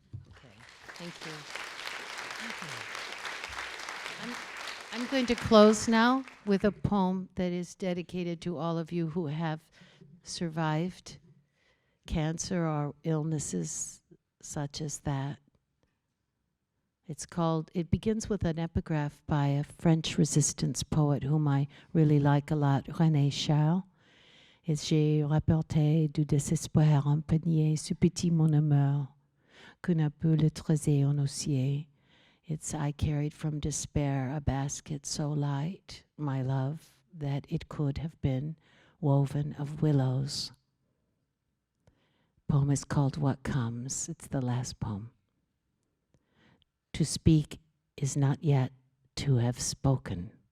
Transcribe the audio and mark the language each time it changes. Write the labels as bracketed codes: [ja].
[en] Okay, thank you. Okay. I'm going to close now with a poem that is dedicated to all of you who have survived cancer or illnesses such as that. It begins with an epigraph by a French resistance poet whom I really like a lot, René Char. [fr] It's J'ai rapporté du désespoir en panier ce petit mon amour, que n'a pu le trésor en osier. [en] It's I carried from despair a basket so light, my love, that it could have been woven of willows. Poem is called What Comes. It's the last poem. To speak is not yet to have spoken.